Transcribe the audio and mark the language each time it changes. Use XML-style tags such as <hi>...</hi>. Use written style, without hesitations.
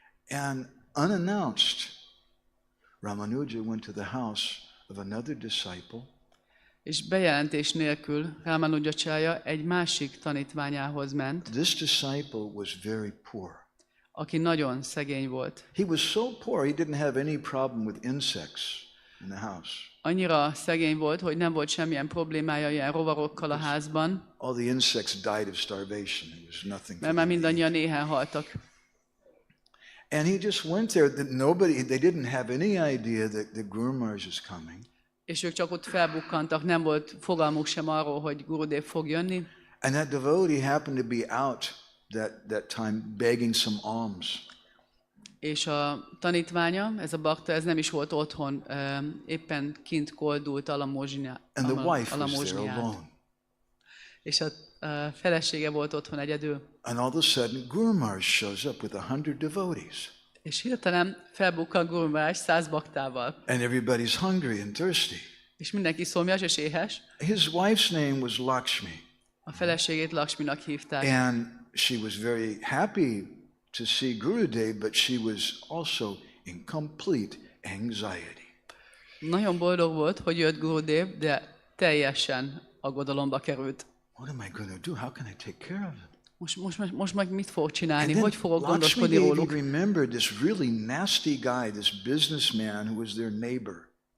<en>And unannounced, Ramanuja went to the house of another disciple.</en> <hu>És bejelentés nélkül Ramanujacarya egy másik tanítványához ment.</hu> <en>This disciple was very poor.</en> <hu>Aki nagyon szegény volt.</hu> <en>He was so poor, he didn't have any problem with insects in the house.</en> <hu>Annyira szegény volt, hogy nem volt semmilyen problémája ilyen rovarokkal a házban.</hu> <en>All the insects died of starvation. There was nothing.</en> <hu>Mert már mindannyian éhen haltak.</hu> <en>And he just went there. They didn't have any idea that Guru Maharaj is coming.</en> <hu>És ők csak ott felbukkantak, nem volt fogalmuk sem arról, hogy Gurudev fog jönni.</hu> <en>And that devotee happened to be out that time begging some alms.</en> <hu>És a tanítványa, ez a bakta, ez nem is volt otthon, éppen kint koldult alamózsiát.</hu> <en>And the wife was there alone.</en> <hu>És a felesége volt otthon egyedül.</hu> <en>And all of a sudden, Guru Maharaj shows up with 100 devotees.</en> <hu>És hirtelen felbukkan Guru Maharaj 100 baktával.</hu> <en>And everybody's hungry and thirsty.</en> <hu>És mindenki szomjas és éhes.</hu> <en>His wife's name was Lakshmi.</en> <hu>A feleségét Lakshminak hívták.</hu> <en>And she was very happy to see Gurudev, but she was also in complete anxiety.</en> <hu>Nagyon boldog volt, hogy jött Gurudev, de teljesen aggodalomba került.</hu> <en>What am I going to do? How can I take care of them?</en> <hu>Most meg mit fog csinálni? Hogy fogok gondoskodni róluk?</hu> <en>Lakshmi remembered this really nasty guy, this businessman who was their neighbor.</en>